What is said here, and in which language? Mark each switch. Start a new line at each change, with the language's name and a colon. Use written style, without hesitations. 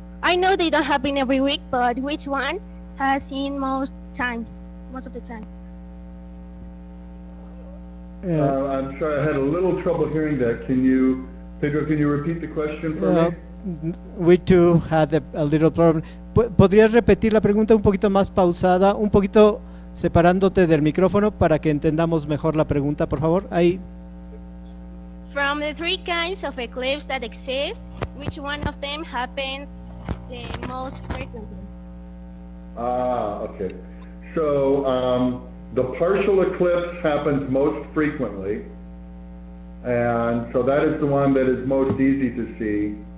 English: I know they don't happen every week, but which one has seen most of the time? I'm sorry, I had a little trouble hearing that. Pedro, can you repeat the question for me? We too had a little problem.
Spanish: ¿Podrías repetir la pregunta un poquito más pausada, un poquito separándote del micrófono para que entendamos mejor la pregunta, por favor? Ahí.
English: From the three kinds of eclipse that exist, which one of them happens the most frequently? Okay. So, the partial eclipse happens most frequently, and so that is the one that is most easy to see.